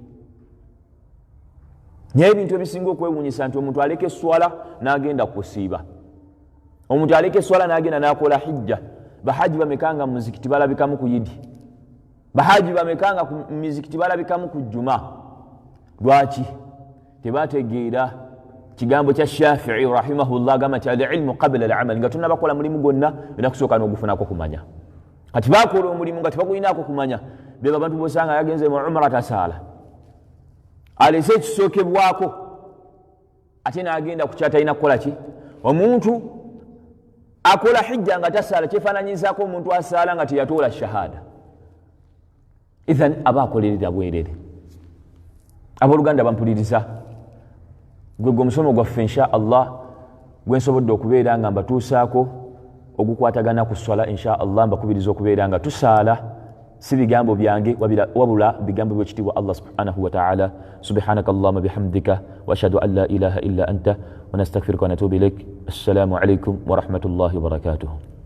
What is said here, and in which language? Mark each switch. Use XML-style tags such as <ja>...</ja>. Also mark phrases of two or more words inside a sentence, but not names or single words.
<lg>Naye ebintu ebisinga okwewuunyisa nti omuntu aleka esswala n'agenda kusiiba, omuntu aleka esswala n'agenda n'akola hijja. Bahaji bamekanga mu muzikiti balabikamu ku yidi, bahaji bamekanga mu mizikiti balabikamu ku jjuma. Lwaki? Tebategeera kigambo kya Shafi'i rahimahullah gamba nti</lg> <ar>العلم قبل العمل,</ar> <lg>nga tunnabakola mulimu gwonna era kusooka n'ogufunako kumanya. Kati bakola omulimu nga tebagulinaako kumanya, beba abantu bosanga yagenze mu umra tasaala, alese ekisookebwako ate n'agenda ku kyatalina kukola ki. Omuntu akola hijja nga tasaala kyefaananyizaako omuntu asaala nga teyatoola shahada. Ithan aba akolerera bwerere. Abooluganda bampuliriza, gwe omusomo gwaffe</lg> <ar>إن شاء الله</ar> <lg>gwe nsobodde okubeera nga mbatuusaako ogukwatagana ku swala</lg> <ar>إن شاء الله,</ar> <lg>mbakubiriza okubeera nga tusaala, si bigambo byange wabula bigambo by'ekitiibwa</lg> <ar>الله سبحانه وتعالى. سبحانك اللهم بحمدك وأشهد أن لا إله إلا أنت ونستغفرك ونتوب إليك. السلام عليكم ورحمة الله وبركاته.</ar>